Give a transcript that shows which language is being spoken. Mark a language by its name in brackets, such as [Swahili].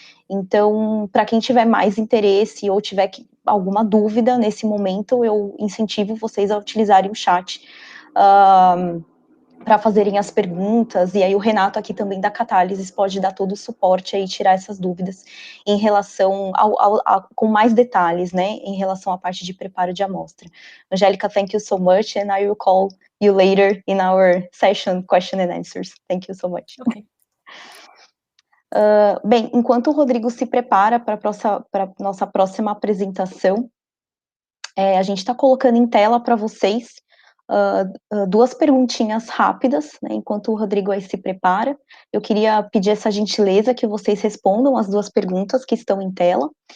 [Portuguese] Então, para quem tiver mais interesse ou tiver alguma dúvida nesse momento, eu incentivo vocês a utilizarem o chat para fazerem as perguntas, e aí o Renato aqui também da Catálises pode dar todo o suporte aí, tirar essas dúvidas em relação com mais detalhes, né, em relação à parte de preparo de amostra. [English] Angélica, thank you so much, and I will call you later in our session question and answers. Thank you so much. Okay. [Portuguese] Bem, enquanto o Rodrigo se prepara para a nossa próxima apresentação, a gente está colocando em tela para vocês duas perguntinhas rápidas, né, enquanto o Rodrigo aí se prepara. Eu queria pedir essa gentileza que vocês respondam as duas perguntas que estão em tela.